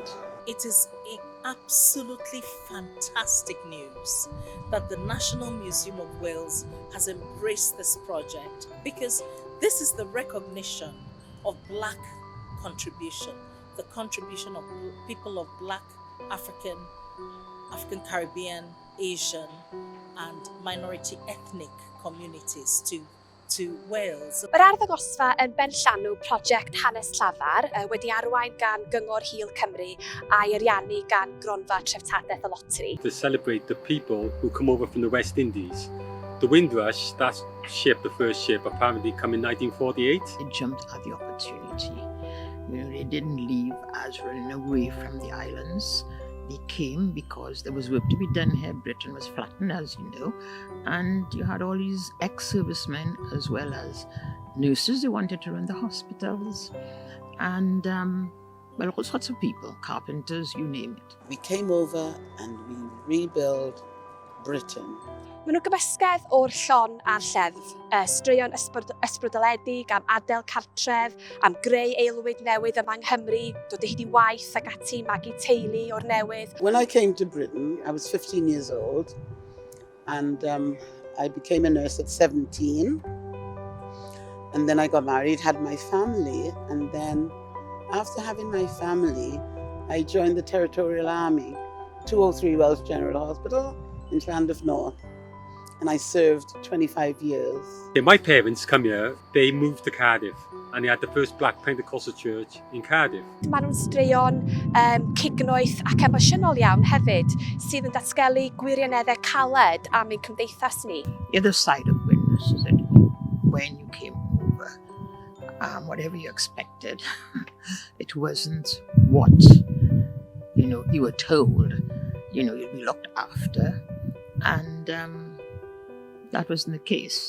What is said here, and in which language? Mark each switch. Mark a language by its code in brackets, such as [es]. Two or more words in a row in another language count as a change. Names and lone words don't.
[en] It is absolutely fantastic news that the National Museum of Wales has embraced this project, because this is the recognition of Black contribution, the contribution of people of Black, African Caribbean, Asian and minority ethnic communities to Wales. [cy] Mae'r Arddangosfa yn benllanw prosiect hanes llafar wedi arwain gan Gyngor Hil Cymru a'i ariannu gan Gronfa Treftadaeth y Loteri. [en] To celebrate the people who come over from the West Indies. The Windrush, that ship, the first ship, apparently come in 1948. They jumped at the opportunity. They didn't leave as running away from the islands. They came because there was work to be done here. Britain was flattened, as you know, and you had all these ex-servicemen as well as nurses who wanted to run the hospitals, and well, all sorts of people, carpenters, you name it. We came over and we rebuilt Britain. [cy] Maen nhw gymysgedd o'r llon a'r lleddf, straeon ysbrydoledig am adael cartref, am greu aelwyd newydd yma yng Nghymru, dod o hyd i waith ac ati magu teulu o'r newydd. [en] When I came to Britain, I was 15 years old, and I became a nurse at 17. And then I got married, had my family, and then after having my family, I joined the Territorial Army, 203 Welsh General Hospital in Llandaf North. And I served 25 years. My parents come here, they moved to Cardiff, and they had the first Black Pentecostal church in Cardiff. [cy] Maen nhw'n straeon cignoeth ac emosiynol iawn hefyd, sydd yn datgelu gwirioneddau caled am ein cymdeithas ni. [en] The other side of Windrush is that when you came over, whatever you expected, it wasn't what you were told. You'd be looked after, and that wasn't the case.